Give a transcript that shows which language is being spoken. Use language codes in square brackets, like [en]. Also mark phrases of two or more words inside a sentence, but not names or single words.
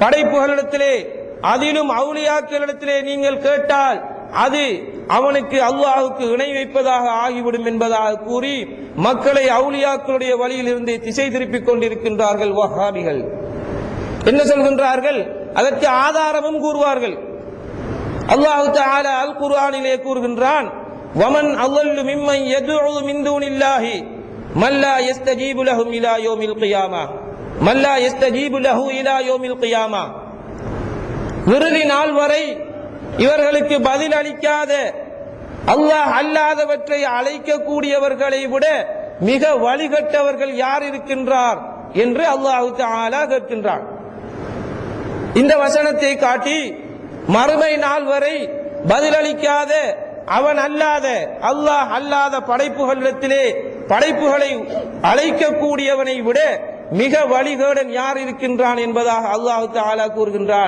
[ta] படைப்புகளிடத்திலே அதிலும் அவுலியாக்களிடத்திலே நீங்கள் கேட்டால் அது அவனுக்கு அல்லாஹுக்கு இணை வைப்பதாக ஆகிவிடும் என்பதாக கூறி மக்களை அவுலியாக்களுடைய வழியிலிருந்து திசை திருப்பிக் கொண்டிருக்கின்றார்கள் வஹாபிகள். என்ன சொல்கின்றார்கள்? அதற்கு ஆதாரமும் கூறுவார்கள். அல்லாஹு தஆலா அல் குர்ஆனிலே கூறுகின்றான், [ar] வமன் அضل ممن يدعو من دون الله من لا يستجيب لهم الى يوم القيامه من لا يستجيب له الى يوم القيامه. [ta] இறுதி நாள் வரை இவர்களுக்கு பதில் அளிக்காத அல்லாஹ் அல்லாதவற்றை அழைக்கக்கூடியவர்களை விட மிக வழிகட்டவர்கள் யார் இருக்கின்றார் என்று அல்லாஹு தஆலா கேட்கின்றான். இந்த வசனத்தை காட்டி மறுமை நாள் வரை பதிலளிக்காத அவன் அல்லாத அல்லாஹ் அல்லாத படைப்புகளிடத்திலே படைப்புகளை அழைக்கக்கூடியவனை விட மிக வழிகேடன் யார் இருக்கின்றான் என்பதாக அல்லாஹு தஆலா கூறுகின்றான்.